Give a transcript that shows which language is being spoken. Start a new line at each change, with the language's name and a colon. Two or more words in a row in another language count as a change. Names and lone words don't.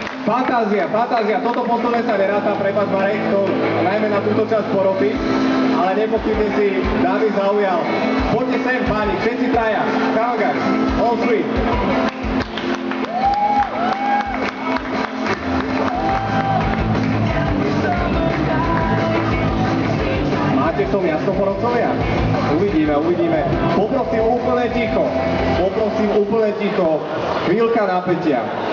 Slovak: Fantázia, toto posledné sa neráta, prepáč Marek, to najmä na túto časť poroty, ale nepochybne si David zaujal. Poďte sem, páni, všetci traja,
English: come on guys, all three.
Slovak: Máte v tom jasno, porodcovia? Uvidíme. Poprosím úplne ticho, chvíľka napätia.